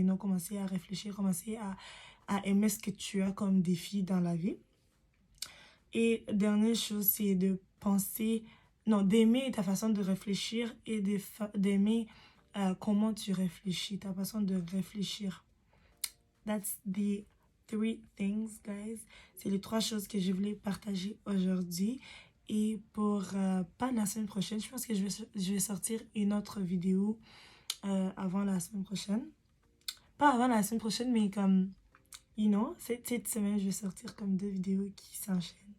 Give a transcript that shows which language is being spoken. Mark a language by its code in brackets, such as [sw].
[fr] You know, commencer à réfléchir, commencer à aimer ce que tu as comme défi dans la vie. Et dernière chose, c'est de penser, non, d'aimer ta façon de réfléchir et d'aimer comment tu réfléchis, ta façon de réfléchir. [en] That's the three things, guys. [fr] C'est les trois choses que je voulais partager aujourd'hui. Et pour pas la semaine prochaine, je pense que je vais sortir une autre vidéo avant la semaine prochaine. Pas avant la semaine prochaine, mais comme, you know, cette semaine, je vais sortir comme deux vidéos qui s'enchaînent.